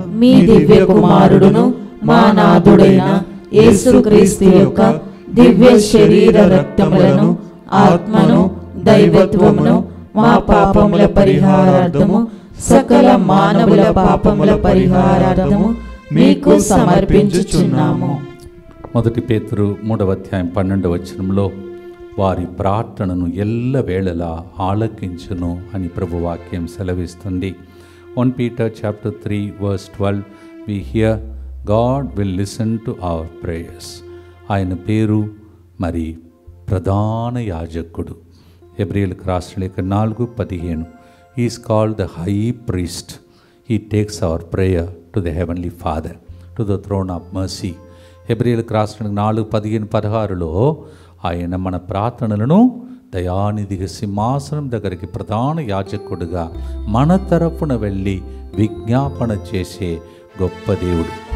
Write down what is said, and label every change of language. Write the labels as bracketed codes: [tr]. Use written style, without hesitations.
[te] మీ దివ్య కుమారుడును మా నాథుడైన యేసుక్రీస్తు యొక్క దివ్య శరీర రక్తములను ఆత్మను దైవత్వమును మా పాపముల పరిహారార్థము సకల మానవుల పాపముల పరిహారార్థము మీకు సమర్పించుచున్నాము. మొదటి పేతురు 3వ అధ్యాయం 12వ వచనంలో వారి ప్రార్థనను ఎల్లవేళలా ఆలకించును అని ప్రభువాక్యం సెలవిస్తుంది. [en] 1 Peter chapter 3 verse 12 we hear God will listen to our prayers. [te] ఆయన పేరు మరి ప్రధాన యాజకుడు. హెబ్రీయులకు రాసిన లేఖ [en] 4:15 he is called the high priest. He takes our prayer to the heavenly Father, to the throne of mercy. [te] హెబ్రీయులకు రాసిన 4:15-16లో ఆయన మన ప్రార్థనలను దయానిధిగా సింహాసనం దగ్గరికి ప్రధాన యాజకుడుగా మన తరపున వెళ్ళి విజ్ఞాపన చేసే గొప్ప దేవుడు.